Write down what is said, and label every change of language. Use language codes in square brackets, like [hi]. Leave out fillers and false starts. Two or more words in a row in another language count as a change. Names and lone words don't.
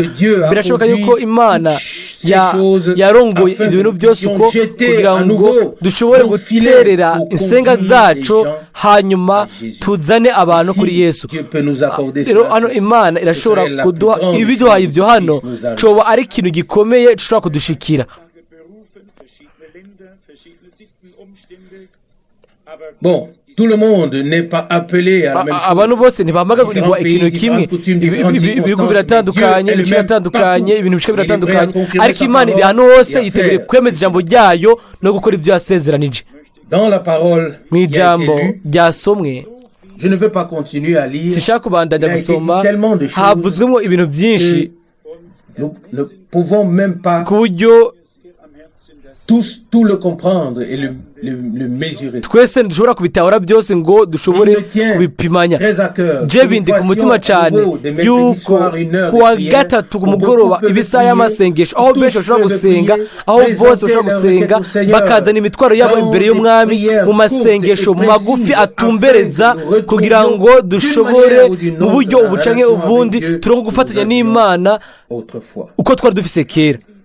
[rn] Birashoboka yuko Imana yarongoye ibyo bintu byose uko kugira ngo dushobore guterera insenga zacu, hanyuma tuzane abantu kuri Yesu. Rero hano Imana irashobora kuduha ibiduhaye ibyo hano, coba ari ikintu gikomeye gishobora kudushikira. [fr] Bon, tout le monde n'est pas appelé à la même chose. [rn] Abantu bose ntibahamagarwa ikintu kimwe. Ibihugu biratandukanye, ibice biratandukanye, ibintu bishika biratandukanye, ariko Imana iri hano hose yiteguye kwemeza ijambo ryayo no gukora ibyo yasezeranije. [fr] Dans la parole [rn] mw'ijambo ryasomwe, [fr] je ne veux pas continuer à lire. [rn] Sishaka kubandanya gusoma, havuzwemo ibintu byinshi [fr] nous ne pouvons même pas [rn] ku buryo [fr] tout le comprendre et le mesurer. [rn] twese ntidushobora kubitahura byose ngo dushobore kubipimanya. je bindi ku mutima cyane yuko kuwa gatatu ku mugoroba ibisaha y'amasengesho aho benshi bashobora gusenga, aho bose bashobora gusenga bakazana imitwaro yabo imbere y'umwami mu masengesho magufi atumbereza, kugira ngo dushobore mu buryo ubu canke ubundi turonke gufatanya n'Imana uko twari dufise kera.